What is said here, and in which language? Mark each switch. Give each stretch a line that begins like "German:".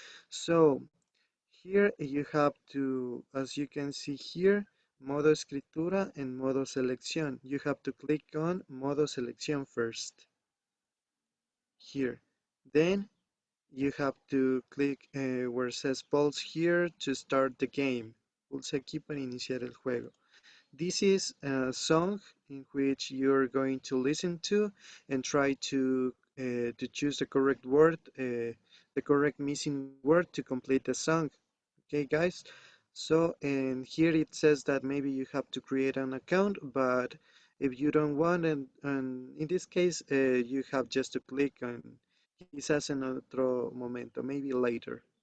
English: So here you have to, as you can see here,
Spanish: modo escritura
English: and
Spanish: modo selección.
English: You have to click on modo selección first here. Then you have to click where it says pause here to start the game.
Spanish: Pulsa aquí para iniciar el juego.
English: This is a song in which you're going to listen to and try to choose the correct word, the correct missing word to complete the song. Okay, guys. So, and here it says that maybe you have to create an account, but if you don't want, and in this case, you have just to click on
Spanish: quizás en otro momento,
English: maybe later.